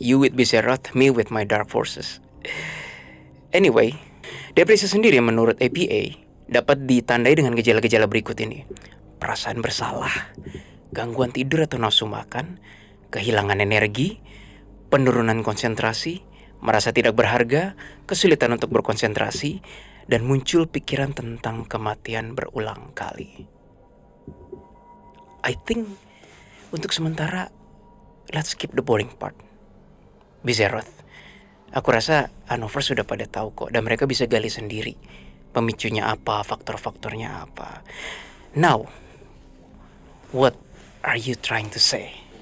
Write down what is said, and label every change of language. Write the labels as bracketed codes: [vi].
[en] You with Biseroth, me with my dark forces. [id] Anyway, depresi sendiri menurut APA dapat ditandai dengan gejala-gejala berikut ini. Perasaan bersalah, gangguan tidur atau nafsu makan, kehilangan energi, penurunan konsentrasi, merasa tidak berharga, kesulitan untuk berkonsentrasi, dan muncul pikiran tentang kematian berulang kali. [en] I think [id] untuk sementara [en] let's skip the boring part. [id] Biseroth, aku rasa Hanover sudah pada tahu kok, dan mereka bisa gali sendiri pemicunya apa, faktor-faktornya apa. [en] Now, what are you trying to say?